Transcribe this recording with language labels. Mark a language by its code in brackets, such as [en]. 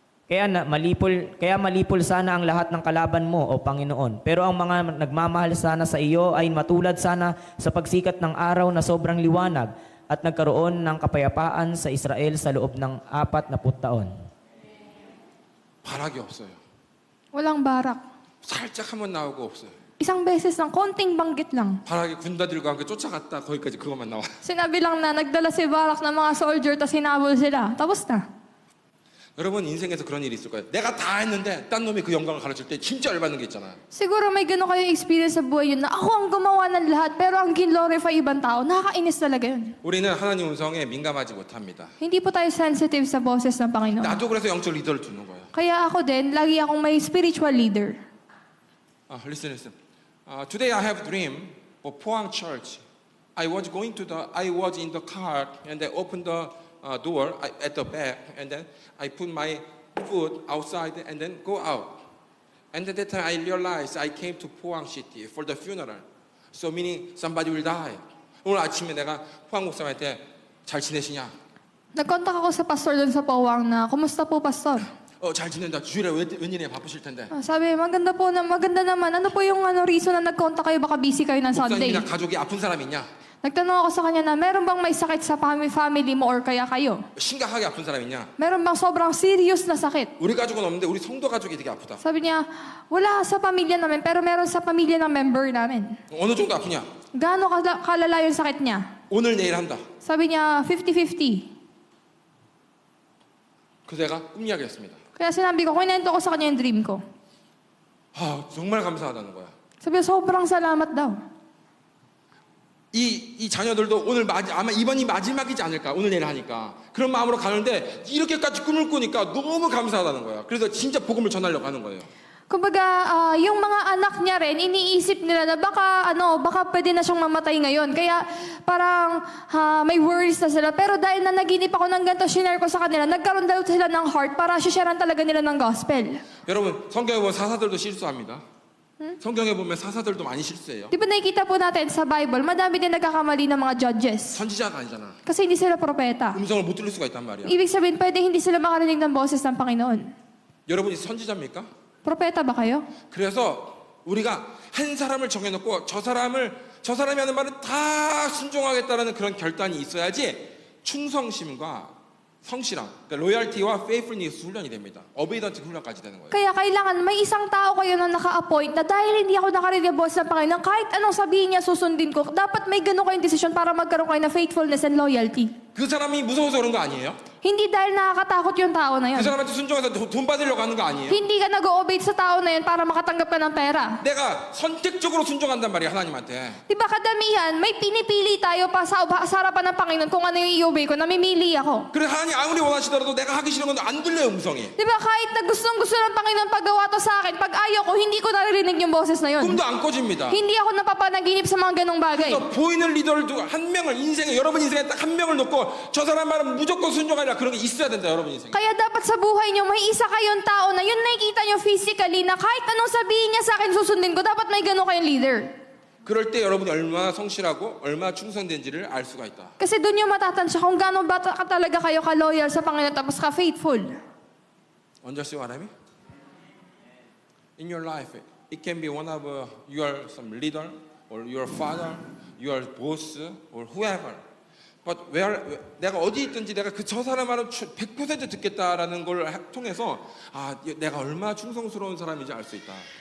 [tl] Kaya malipol sana ang lahat ng kalaban mo, O Panginoon. Pero ang mga nagmamahal sana sa iyo ay matulad sana sa pagsikat ng araw na sobrang liwanag at nagkaroon ng kapayapaan sa Israel sa loob ng 40 taon. [ko] 바락이 없어요. [tl] Walang barak. [ko] 살짝 한번 나오고 없어요. [tl] Isang beses lang, konting banggit lang. [ko] 바락이 군다들과 함께 쫓아갔다 거기까지 그것만 나와. [tl] Sinabi lang na nagdala si Barak ng mga soldier tapos hinabol sila. Tapos na. [ko] 여러분 인생에서 그런 일이 있을 거예요. 내가 다 했는데 딴 놈이 그 영광을 가르칠 때 진짜 열받는 게 있잖아. [tl] Siguro may gano'n kayong experience sa buhay yun na ako ang gumawa ng lahat pero ang glorify ibang tao. Nakakainis talaga yun. [ko] 우리는 하나님 음성에 민감하지 못합니다. [tl] Hindi po tayo sensitive sa boses ng Panginoon. [ko] 나도 그래서 영적 리더를 두는 거예요. [tl] Kaya ako din, lagi akong may spiritual leader. [en] Listen. Today I have a dream for Pohang Church. I was in the car and I opened the door at the back and then I put my foot outside and then go out. And at that time I realized I came to Pohang City for the funeral. So meaning somebody will die. [ko] 오늘 아침에 내가 포항 목사님한테 잘 지내시냐? [tl] Nag-contact ako sa pastor doon sa Powang na, kumusta po pastor? [ko] 잘 지낸다. 주일에 웬일이야 바쁘실 텐데. [tl] Sabi, maganda naman. Ano po yung reason na nag-contact kayo? Baka busy kayo ng Sunday. [ko] 목사님이나 가족이 아픈 사람 있냐? [tl] Nagtanong ako sa kanya na, meron bang may sakit sa family mo or kaya kayo? [ko] 심각하게 아픈 사람 있냐? [tl] Meron bang sobrang serious na sakit? [ko] 우리 가족은 없는데 우리 성도 가족이 되게 아프다. [tl] Sabi niya, wala sa pamilya namin, pero meron sa pamilya ng member namin. [ko] 어느 정도 아프냐? [tl] Gaano kalala yung sakit niya? [ko] 오늘 내일 한다. [tl] Sabi niya, 50-50. [ko] 그래서 내가 꿈 이야기했습니다. [tl] Kaya sinabi ko, kwento ko sa kanya yung dream ko. [ko] 정말 감사하다는 거야. [tl] Sabi niya, sobrang salamat daw. [ko] 이 자녀들도 오늘 아마 이번이 마지막이지 않을까 오늘 내일 하니까 그런 마음으로 가는데 이렇게까지 꿈을 꾸니까 너무 감사하다는 거야. 그래서 진짜 복음을 전하려고 하는 거예요. [tl] Kumbaga, yung mga anak niya rin, iniisip nila na baka pwede na siyang mamatay ngayon. Kaya parang may worries na sila. Pero dahil na naginip ako ng ganito, shinare ko sa kanila, nagkaroon daw sila ng heart para sharean talaga nila ng gospel. [ko] 여러분 성경에 보면 사사들도 실수합니다. 성경에 보면 사사들도 많이 실수해요. [tl] Di ba nakikita po natin sa Bible, madami din nagkakamali ng mga judges. [ko] 선지자가 아니잖아. [tl] Kasi hindi sila propeta. [ko] 음성을 못 들을 수가 있단 말이야. [tl] Ibig sabihin, pwede hindi sila makarinig ng boses ng Panginoon. [ko] 여러분이 선지자입니까? [tl] Propeta ba kayo? [ko] 그래서 우리가 한 사람을 정해놓고 저 사람이 하는 말은 다 순종하겠다라는 그런 결단이 있어야지 충성심과 성실함, 그러니까 로열티와 페이플니스 훈련이 됩니다. 어베이던트 훈련까지 되는 거예요. [tl] Kaya kailangan may isang tao kayo na naka-appoint na dahil hindi ako nakarinig ng boses ng Panginoon, kahit anong sabihin niya, susundin ko. Dapat may ganun kayong desisyon para magkaroon kayo ng faithfulness and loyalty. [ko] 그 사람이 무서워서 그런 거 아니에요? [tl] Hindi dahil nakakatakot yung tao na 그 yun. [ko] 사람한테 순종해서 돈 받으려고 하는 거 아니에요. [tl] Hindi ka nag-o-obey sa tao na yun para makatanggap ka ng pera. [ko] 내가 선택적으로 순종한단 말이야 하나님한테. [tl] Di ba kadamihan, may pinipili tayo pa sa harapan ng Panginoon kung ano yung i-obey ko, namimili ako. [ko] 그래 하나님 아무리 원하시더라도 내가 하기 싫은 건 안 들려요 음성이. [tl] Di ba kahit na gustong-gusto ng Panginoon paggawa to sa akin, pag ayaw ko, hindi ko naririnig yung boses na yun. [ko] 꿈도 안 꿔집니다. [tl] Hindi ako napapanaginip sa mga ganong bagay. [ko] 그래서 보이는 리더를 한 명을 인생에 여러분 인생에 딱 한 명을 놓고 저 사람 말은 무조건 순종하라 그런 게 있어야 된다 여러분 인생에. [tl] Kaya dapat sa buhay niyo, may isa kayong tao na yun nakikita niyo physically na kahit anong sabihin niya sa akin, susundin ko. Dapat may gano'n kayong leader. [ko] 그럴 때 여러분이 얼마나 성실하고 얼마나 충성된지를 알 수가 있다. [tl] Kasi doon niyo matatansya kung gano'n ba talaga kayo ka-loyal sa Panginoon tapos ka-faithful. [en] Understand what I mean? In your life, it can be one of your some leader or your father, your boss or whoever. [ko] But 내가 어디 있든지 내가 저 사람 말은 100% 듣겠다라는 걸 통해서 내가 얼마나 충성스러운 사람인지 알 수 있다.